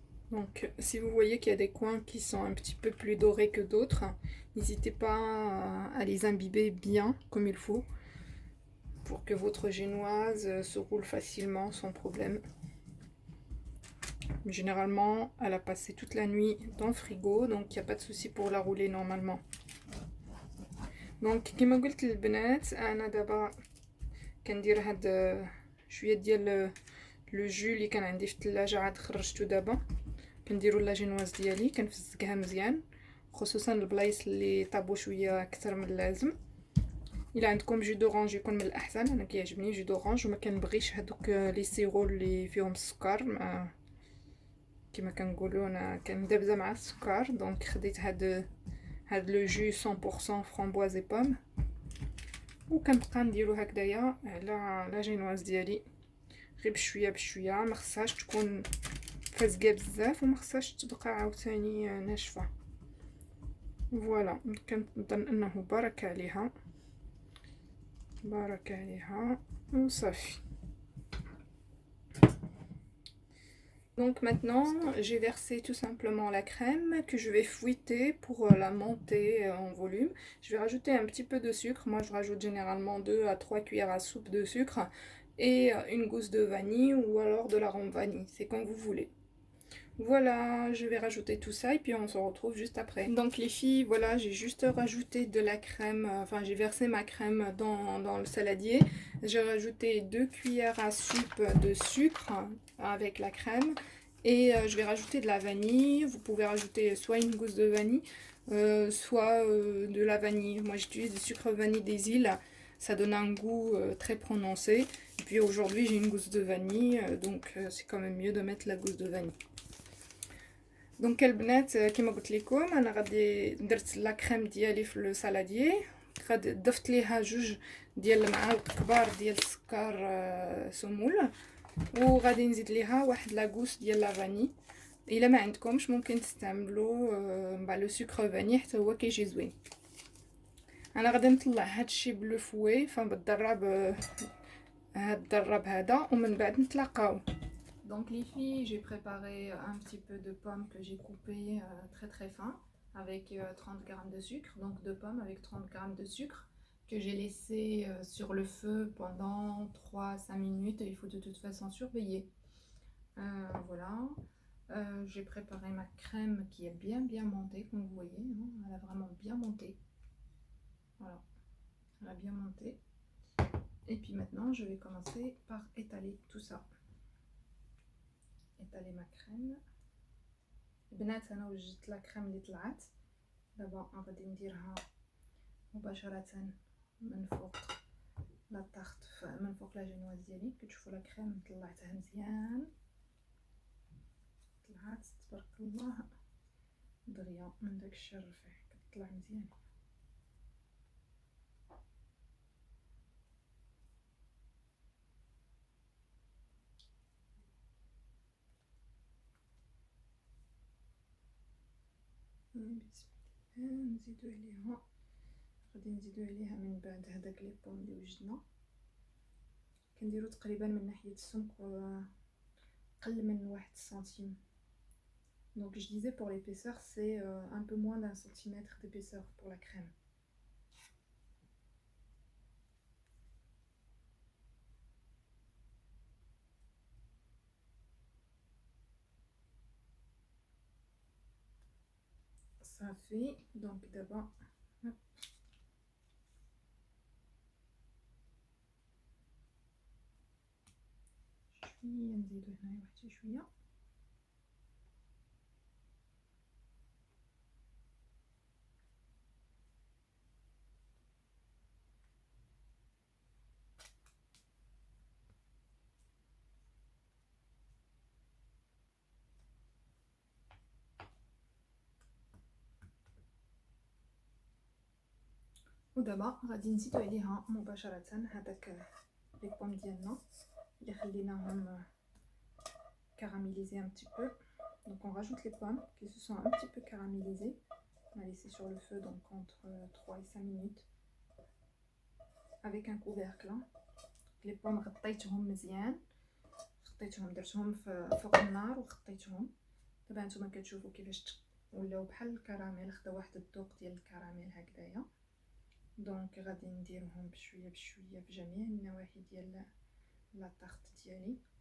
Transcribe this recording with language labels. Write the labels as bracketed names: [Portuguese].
[French] Donc si vous voyez qu'il y a des coins qui sont un petit peu plus dorés que d'autres, n'hésitez pas à les imbiber bien comme il faut pour que votre génoise se roule facilement sans problème. Généralement, elle a passé toute la nuit dans le frigo, donc il n'y a pas de souci pour la rouler normalement. [Arabic] دونك كيما قلت للبنات انا دابا كندير هاد شويه ديال لو جو اللي كان عندي في الثلاجه، عاد خرجته دابا. كنديروا لا جينواز ديالي كنفزقها مزيان، خصوصا البلايص اللي طابوا شويه اكثر من اللازم. الا عندكم جو دورانج يكون من الاحسن، انا كيعجبني جو دورانج وما كنبغيش هذوك لي سيرو اللي فيهم السكر. كما كنقولوا انا كندبزه مع السكر، دونك خديت هاد لو جو 100% [French] فramboise et pomme، [Arabic] وكنبقى نديرو هكذايا على لا جينواز ديالي غير بشويه بشويه. ما خصهاش تكون فازقه بزاف وما خصهاش تبقى عاوتاني ناشفه. فوالا كنظن انه بارك عليها بارك عليها وصافي. [French] Donc maintenant, j'ai versé tout simplement la crème que je vais fouetter pour la monter en volume. Je vais rajouter un petit peu de sucre. Moi, je rajoute généralement 2 à 3 cuillères à soupe de sucre et une gousse de vanille ou alors de l'arôme vanille. C'est comme vous voulez. Voilà, je vais rajouter tout ça et puis on se retrouve juste après. Donc les filles, voilà, j'ai juste rajouté de la crème, enfin j'ai versé ma crème dans le saladier. J'ai rajouté 2 cuillères à soupe de sucre avec la crème et je vais rajouter de la vanille. Vous pouvez rajouter soit une gousse de vanille, soit de la vanille. Moi j'utilise du sucre vanille des îles, ça donne un goût très prononcé. Et puis aujourd'hui j'ai une gousse de vanille, donc c'est quand même mieux de mettre la gousse de vanille. [Arabic] دونك البنات كما قلت لكم انا غادي درت لا كريم ديالي في لو سالاديي، غادي ضفت ليها جوج ديال المعالق كبار ديال السكر سمول، وغادي نزيد ليها واحد لاكوس ديال لا فاني. الا ما عندكمش ممكن تستعملوا لو سكر فاني حتى هو كيجي زوين. انا غادي نطلع هادشي بلو فوي بالدراب، هاد الدراب هذا، ومن بعد نتلاقاو. [French] Donc les filles, j'ai préparé un petit peu de pommes que j'ai coupées très très fin avec 30 g de sucre, donc de pommes avec 30 g de sucre que j'ai laissé sur le feu pendant 3 à 5 minutes. Il faut de toute façon surveiller. Voilà, j'ai préparé ma crème qui est bien montée, comme vous voyez, hein, elle a vraiment bien monté. Voilà, Elle a bien monté. Et puis maintenant, je vais commencer par étaler tout ça. Étaler ma crème. [Arabic] البنات انا وجدت لا كريم اللي طلعت دابا غادي نديرها مباشره من فوق لا طاخت من فوق لا جينواز ديالي. كتشوفوا لا كريم طلعتها مزيان، طلعت تبارك الله دغيا من داك الشيء الرفيع كتطلع مزيان. بسم الله نزيدو عليها، غادي نزيدو عليها من بعد هداك لي بوم اللي وجدنا، كنديرو تقريبا من ناحيه السمك قل من 1 سنتيم. [French] Donc je disais pour l'épaisseur c'est un peu moins d'1 centimètre d'épaisseur pour la crème. Ça fait donc d'abord [Arabic] شويه نزيدو هنايا واحد شويه. ودابا غادي نزيدو عليها مباشره هذاك لي بوم ديالنا اللي خليناهم [French] caramélisés un petit peu. Donc on rajoute les pommes qui se sont un petit peu caramélisées. On a laissé sur le feu donc entre 3 et 5 minutes avec un couvercle. Les pommes [Arabic] غطيتهم مزيان، خطيتهم درتهم فوق النار وخطيتهم. دابا نتوما كتشوفوا كيفاش ولاو بحال الكراميل، خدا واحد الذوق ديال الكراميل هكذايا. دونك غادي نديرهم بشويه بشويه في جميع النواحي ديال لا طارت ديالي.